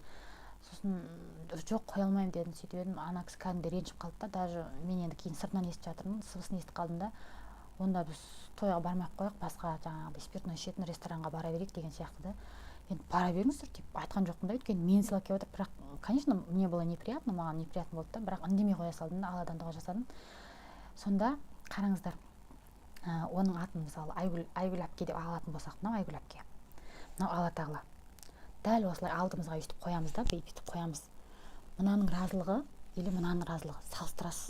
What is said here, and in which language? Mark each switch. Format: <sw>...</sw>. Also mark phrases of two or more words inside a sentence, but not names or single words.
<kk>Сосын жоқ, қоя алмаймын дедім. Сөйтіп едім, ана кісі кәдімгідей ренжіп қалды да, даже мен енді кейін сыртынан естіп жатырмын, сыбысын естіп қалдым да, онда біз тойға бармай-ақ қояйық, басқа жаңағыдай спиртной ішетін ресторанға бара берейік деген сияқты да. Енді бара беріңіздер деп айтқан жоқпын да, өйткені мен сыйлап келіп отыр. Бірақ,</kk> <ru>конечно, мне было неприятно,</ru> <kk>маған неприятно болды да, бірақ үндемей қоя салдым да, алладан дұға жасадым. Сонда қараңыздар, оның атын мысалы Айгүл әпке деп алатын болсақ, мынау Айгүл әпке, мынау Алла тағала дәл осылай алдымызға өйстіп қоямыз да, бүйтіп қоямыз. Мынаның разылығы или мынаның разылығы, салыстырасыз.</kk>